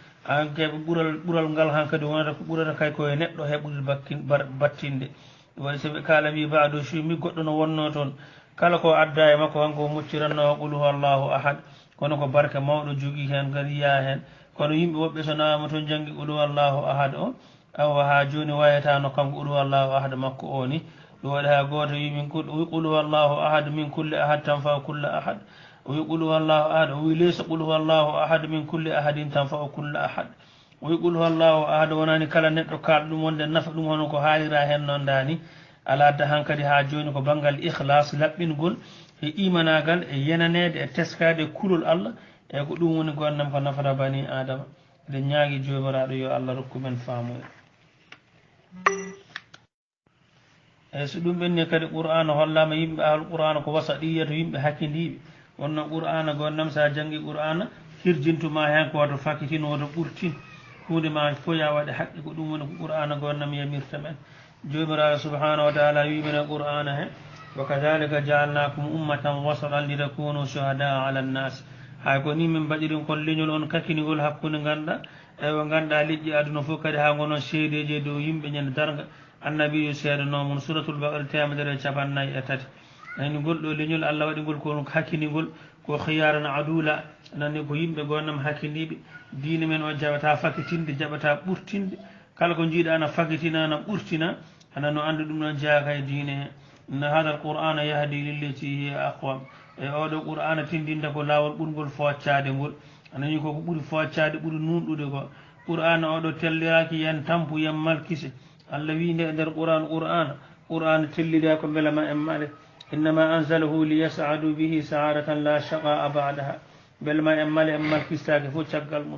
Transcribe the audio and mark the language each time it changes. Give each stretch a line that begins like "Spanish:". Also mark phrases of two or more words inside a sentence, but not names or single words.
Fula: an keɓe ɓural ngal han kadi wonata ko ɓurata kay koye neɗɗo heɓude battinde waɗi soɓe kaala wi baado chumi goɗɗo no wonno toon kala ko adda e makko hanko mocciranno
Arabic: قل هو الله أحد
Fula: kono ko barke mawɗo jogui hen kadi yiya hen kono yimɓe woɓɓe so nawama toon janggi
Arabic: قل هو الله أحد
Fula: o awa ha joni wayatano kanko
Arabic: قل هو الله أحد
Fula: makko o ni ɗum waɗi ha goto wi min
Arabic: قل هو الله أحد من كل أحد تنفع كل أحد
Fula: o wi
Arabic: قل هو الله أحد
Fula: o wi
Arabic: ليس قل هو الله أحد من كل أحد تنفع كل أحد
Fula: o wi
Arabic: قل هو الله أحد
Fula: wonani kala neɗɗo kalɗo ɗum wonde nafa ɗum hono ko haalira hen noon dani ala adda han kadi ha joni ko banggal ihlas laɓɓingol e imanagal e yenanede e teskade e kulol Allah e ko ɗum woni gonnam ko nafata
Arabic: بني آدم
Fula: eɗen ñaagui jomiraɗo yo Allah rokku men faamuya eyyi so ɗum ɓenni kadi qur'ana hollama yimɓe
Arabic: أهل القرآن
Fula: ko wasaɗiya to yimɓe hakkidiɓe wonno qur'ana gonnam sa janggi qur'ana hirjintuma hen ko wato fakitin woto ɓurtin hunde ma fo ya waɗe haqqi ko ɗum woni ko qur'ana gonnam yamirta men jomiraɗo
Arabic: سبحانه وتعالى
Fula: wimene qur'ana he
Arabic: وكذلك جعلناكم أمة وسطا لتكونوا شهداء على الناس
Fula: hay ko ni min mbaɗirin kon leñol on kakinigol hakkude ganduɗa ewa ganduɗa liƴƴi aduna fof kadi ha gonon seedeji dow yimɓe ñande darga annabiyo seedanomon
Arabic: سورة البقرة
Fula: 153 ani ngol ɗo leñol allah waɗi ngol ko hakkinigol ko khiyarana adula nani ko yimɓe gonnam hakkiniɓe diine men o jaɓata fakitinde jaɓata ɓurtinde kala ko jiiɗa ana fakitina ana ɓurtina ana no anda ɗum ɗon jeeyaka e diine he
Arabic: إن هذا القرآن يهدي للتي هي أقوم
Fula: e oɗo qur'ana tindinta ko lawol ɓurgol foccade ngol anani koko ɓuuri foccade ɓuuri nunɗude ko qur'ana oɗo telliraki yen tampu yen malkise allah wi nde e nder qur'ana tellida ko beela ma en male
Arabic: إنما أنزله ليسعد به سعادة لا شقاء بعدها
Fula: beela ma en male en malkistake fof caggal mum